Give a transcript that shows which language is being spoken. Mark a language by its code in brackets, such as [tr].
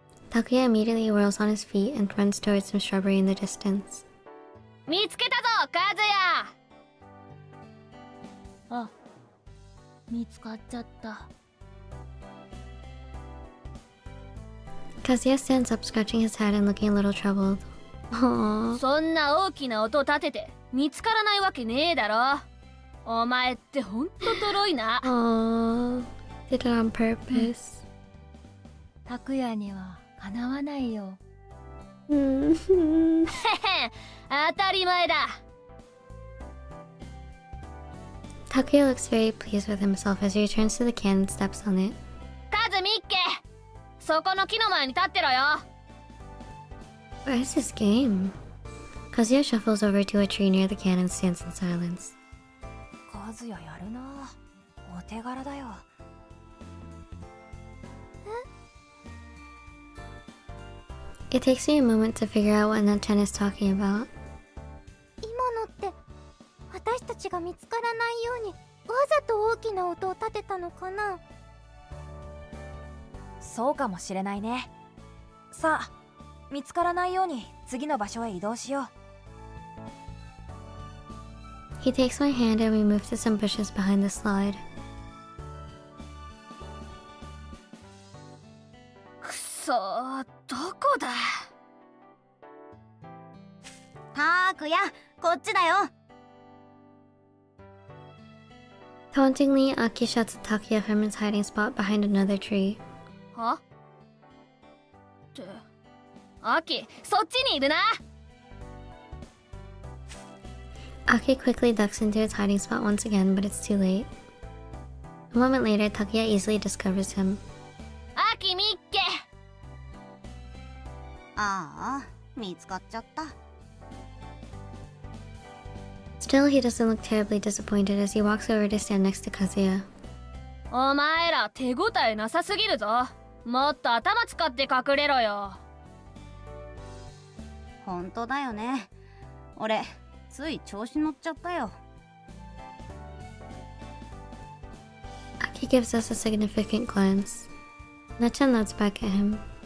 [en] Takuya immediately whirls on his feet and runs towards some shrubbery in the distance. [ja] 見つけたぞ、カズヤ。あ、見つかっちゃった。 [en] Kazuya stands up, scratching his head and looking a little troubled. Aww. [ja] そんな大きな音立てて見つからないわけねえだろ。お前ってほんととろいな。 [en] Aww. Did it on purpose. [ja] 拓也にはかなわないよ。へへ、当たり前だ。 [en] Takuya looks very pleased with himself as he returns to the can and steps on it. [ja] カズミッケ、そこの木の前に立ってろよ。 [en] What is this game? Kazuya shuffles over to a tree near the can and stands in silence. [ja] 和也やるな。お手柄だよ。 [en] It takes me a moment to figure out what Natchan is talking about. [ja] 今のって私たちが見つからないようにわざと大きな音を立てたのかな。そうかもしれないね。さあ、見つからないように次の場所へ移動しよう。 [en] He takes my hand and we move to some bushes behind the slide. [ja] くそー、どこだ。たーくや、こっちだよ。 [en] Tauntingly, Aki shouts at Takuya from his hiding spot behind another tree. [ja] はってアキ、そっちにいるな。 [en] Aki quickly ducks into his hiding spot once again, but it's too late. A moment later, Takuya easily discovers him. [ja] アキ見っけ。ああ、見つかっちゃった。 [en] Still, he doesn't look terribly disappointed as he walks over to stand next to Kazuya. [ja] お前ら手応えなさすぎるぞ。もっと頭使って隠れろよ。ほんとだよね。俺、つい調子乗っちゃったよ。 [en] Aki gives us a significant glance. Nachan nods back at him.